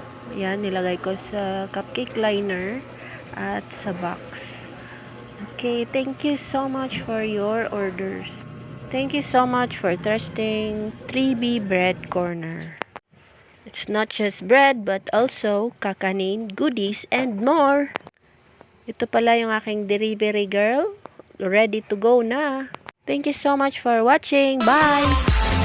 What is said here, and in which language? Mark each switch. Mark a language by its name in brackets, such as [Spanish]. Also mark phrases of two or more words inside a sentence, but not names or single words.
[Filipino] Yan, nilagay ko sa cupcake liner at sa box. [English] Okay, thank you so much for your orders. Thank you so much for trusting 3B Bread Corner. It's not just bread but also kakanin, goodies, and more. [Filipino] Ito pala yung aking delivery girl. [English] Ready to go na. Thank you so much for watching. Bye!